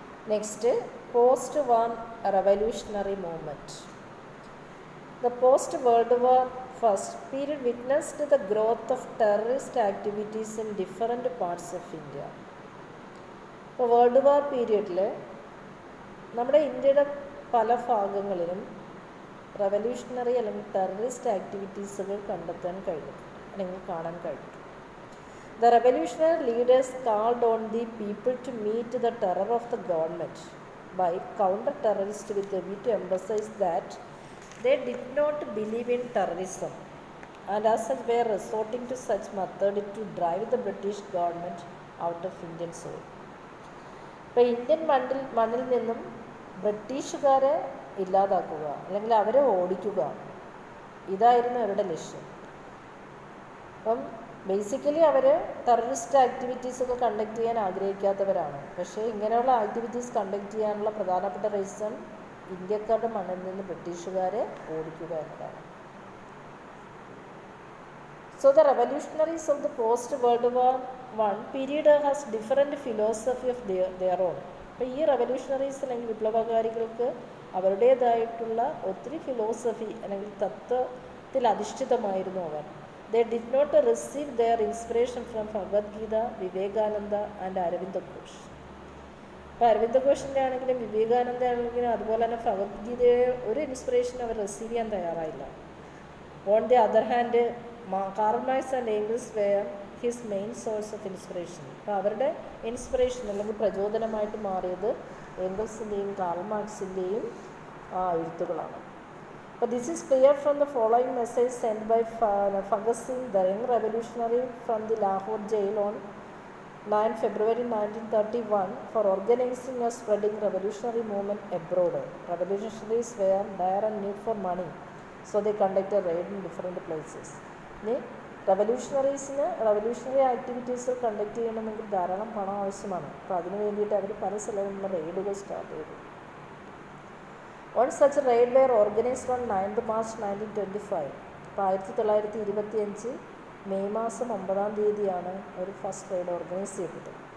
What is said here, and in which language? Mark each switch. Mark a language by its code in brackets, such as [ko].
[en] Next, post-war revolutionary movement. The post-World War I period witnessed the growth of terrorist activities in different parts of India. [ml] ഇപ്പോൾ world war പീരീഡിൽ നമ്മുടെ ഇന്ത്യയുടെ പല ഭാഗങ്ങളിലും revolutionary അല്ലെങ്കിൽ terrorist ആക്ടിവിറ്റീസുകൾ കണ്ടെത്താൻ കഴിഞ്ഞു അല്ലെങ്കിൽ കാണാൻ കഴിഞ്ഞു. [en] The revolutionary leaders called on the people to meet the terror of the government by counter-terrorists with a view to emphasize that they did not believe in terrorism and as such were resorting to such method to drive the British government out of Indian soil. [ml] ഇപ്പോൾ Indian മണ്ണിൽ നിന്നും ബ്രിട്ടീഷുകാരെ ഇല്ലാതാക്കുക അല്ലെങ്കിൽ അവരെ ഓടിക്കുക, ഇതായിരുന്നു അവരുടെ ലക്ഷ്യം. അപ്പം ബേസിക്കലി അവർ ടെററിസ്റ്റ് ആക്ടിവിറ്റീസൊക്കെ കണ്ടക്ട് ചെയ്യാൻ ആഗ്രഹിക്കാത്തവരാണ്. പക്ഷേ ഇങ്ങനെയുള്ള ആക്ടിവിറ്റീസ് കണ്ടക്ട് ചെയ്യാനുള്ള പ്രധാനപ്പെട്ട റീസൺ ഇന്ത്യക്കാരുടെ മണ്ണിൽ നിന്ന് ബ്രിട്ടീഷുകാരെ ഓടിക്കുക എന്നതാണ്. [en] So the revolutionaries of the post-World War I period has different philosophy of their own. [ml] അപ്പോൾ ഈ റെവല്യൂഷണറീസ് അല്ലെങ്കിൽ വിപ്ലവകാരികൾക്ക് അവരുടേതായിട്ടുള്ള ഒത്തിരി ഫിലോസഫി അല്ലെങ്കിൽ തത്വത്തിൽ അധിഷ്ഠിതമായിരുന്നു അവർ. [en] They did not receive their inspiration from Bhagavad Gita, Vivekananda and Aravinda Ghosh. [ml] അപ്പോൾ അരവിന്ദ ഘോഷിൻ്റെ ആണെങ്കിലും വിവേകാനന്ദ ആണെങ്കിലും അതുപോലെ തന്നെ ഭഗവത്ഗീതയെ ഒരു ഇൻസ്പിറേഷൻ അവർ റിസീവ് ചെയ്യാൻ തയ്യാറായില്ല. [en] On the other hand Karl Marx and Engels were his main source of inspiration. [ml] അപ്പോൾ അവരുടെ ഇൻസ്പിറേഷൻ അല്ലെങ്കിൽ പ്രചോദനമായിട്ട് മാറിയത് ഏംഗൽസിൻ്റെയും Karl മാർക്സിൻ്റെയും എഴുത്തുകളാണ്. [en] But this is clear from the following message sent by Bhagat Singh, the young revolutionary from the Lahore jail on 9 February 1931 for organizing and spreading revolutionary movement abroad. Revolutionaries were dire and need for money, so they conducted raid in different places. [ml] Revolutionary activities conduct ചെയ്യണമെങ്കിൽ ധാരാളം പണം ആവശ്യമാണ്. അപ്പോൾ അതിനു വേണ്ടിയിട്ട് അവർ പല സ്ഥലങ്ങളിലുള്ള റെയ്ഡുകൾ start ചെയ്തു. [en] One such raid were organized on 9th March 1925. [ml] അപ്പോൾ 1925 മെയ് മാസം 9-ാം തീയതിയാണ് ഒരു ഫസ്റ്റ് റെയ്ഡ് ഓർഗനൈസ് ചെയ്തത്.